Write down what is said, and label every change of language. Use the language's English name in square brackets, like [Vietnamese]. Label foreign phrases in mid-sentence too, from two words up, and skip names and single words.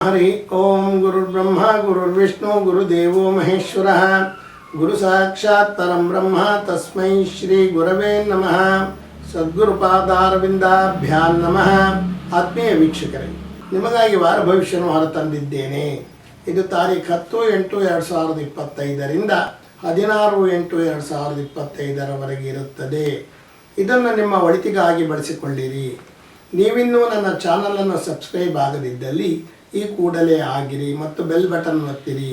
[Sanskrit] हरि ओम गुरुर्ब्रह्मा गुरुर्विष्णु गुरुदेवो महेश्वरः गुरु साक्षात् परं ब्रह्म तस्मै श्री गुरवे नमः ಸದ್ಗುರುಪಾದಾರವಿಂದಾಭ್ಯಾಂ ನಮಃ. [Kannada] ಆತ್ಮೀಯ ವೀಕ್ಷಕರೇ, ನಿಮಗಾಗಿ ವಾರ ಭವಿಷ್ಯವನ್ನು ಹೊರತಂದಿದ್ದೇನೆ. ಇದು ತಾರೀಖು 10/8/2025ರಿಂದ 16/8/2025 ಇರುತ್ತದೆ. ಇದನ್ನು ನಿಮ್ಮ ಒಳಿತಿಗಾಗಿ ಬಳಸಿಕೊಳ್ಳಿರಿ. ನೀವಿನ್ನೂ ನನ್ನ ಚಾನಲನ್ನು ಸಬ್ಸ್ಕ್ರೈಬ್ ಆಗದಿದ್ದಲ್ಲಿ ಈ ಕೂಡಲೇ ಆಗಿರಿ ಮತ್ತು [English] bell button [Kannada] ಒತ್ತಿರಿ.